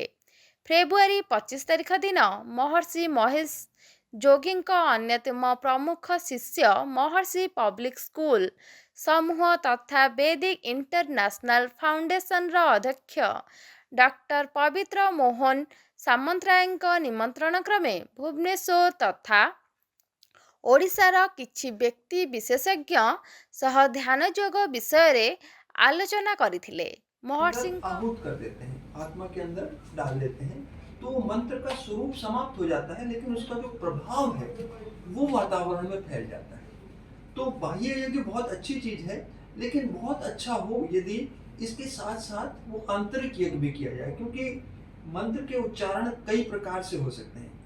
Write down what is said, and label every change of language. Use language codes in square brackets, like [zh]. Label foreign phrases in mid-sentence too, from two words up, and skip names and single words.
[or] ଫେବୃଆରୀ 25 ତାରିଖ ଦିନ ମହର୍ଷି ମହେଶ ଯୋଗୀଙ୍କ ଅନ୍ୟତମ ପ୍ରମୁଖ ଶିଷ୍ୟ ମହର୍ଷି ପବ୍ଲିକ ସ୍କୁଲ ସମୂହ ତଥା ବୈଦିକ ଇଣ୍ଟରନ୍ୟାସନାଲ ଫାଉଣ୍ଡେସନର ଅଧ୍ୟକ୍ଷ ଡକ୍ଟର ପବିତ୍ର ମୋହନ ସାମନ୍ତରାୟଙ୍କ ନିମନ୍ତ୍ରଣ କ୍ରମେ ଭୁବନେଶ୍ୱର ତଥା ଓଡ଼ିଶାର କିଛି ବ୍ୟକ୍ତି ବିଶେଷଜ୍ଞ ସହ ଧ୍ୟାନ ଯୋଗ ବିଷୟରେ ଆଲୋଚନା କରିଥିଲେ। ମହର୍ଷିଙ୍କ [hi] आहूत कर देते हैं, आत्मा के अंदर डाल देते हैं, तो मंत्र का स्वरूप समाप्त हो जाता है, लेकिन उसका जो प्रभाव है वो वातावरण में फैल जाता है। तो बाह्य यज्ञ बहुत अच्छी चीज है, लेकिन बहुत अच्छा हो यदि इसके साथ साथ वो आंतरिक यज्ञ भी किया जाए, क्योंकि मंत्र के उच्चारण कई प्रकार से हो सकते हैं।